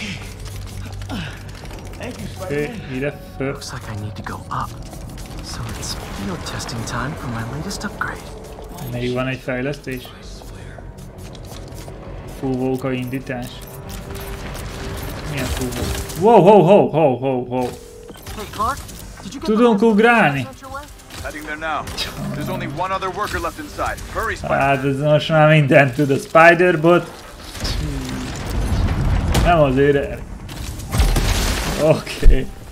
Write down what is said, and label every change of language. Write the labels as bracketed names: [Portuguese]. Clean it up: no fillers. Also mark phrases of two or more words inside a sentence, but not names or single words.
[Hungarian] Oké, ide föl. Még van egy fejlesztés. Fúvóka indítás. Milyen fúvó? Wow, ho, ho, ho, ho, ho. Tudunk ugrálni? Hát ez most már mindent tud a Spider-bot. Nem azért. Oké.